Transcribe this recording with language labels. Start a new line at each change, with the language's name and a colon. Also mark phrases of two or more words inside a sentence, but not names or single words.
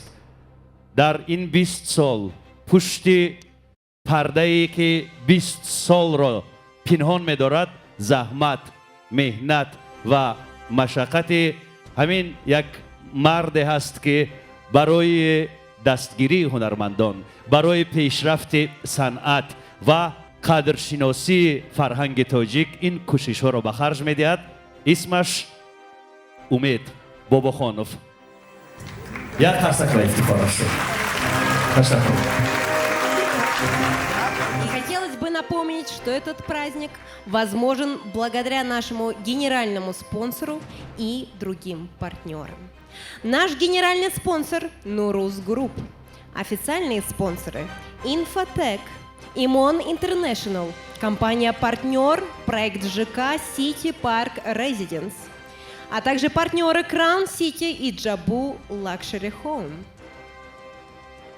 Tajik: дар ин 20 сол пушти пардае ки 20 солро пинҳон медорад заҳмат, меҳнат ва машаққати ҳамин як марде ҳаст ки барои дастгирии ҳунармандон, барои пешрафти санъат ва қадршиносии фарҳанги тоҷик ин кӯшишҳоро ба харҷ медиҳад. исмаш умед бобохонов. як қарсаква ифтихора шуд. Ташаккур.
Russian: И хотелось бы напомнить, что этот праздник возможен благодаря нашему генеральному спонсору и другим партнерам. Наш генеральный спонсор – Нурус Групп. Официальные спонсоры – Инфотек, Имон Интернешнл, компания-партнер, проект ЖК Сити Парк Резиденс, а также партнеры Краун Сити и Джабу Лакшери Хоум.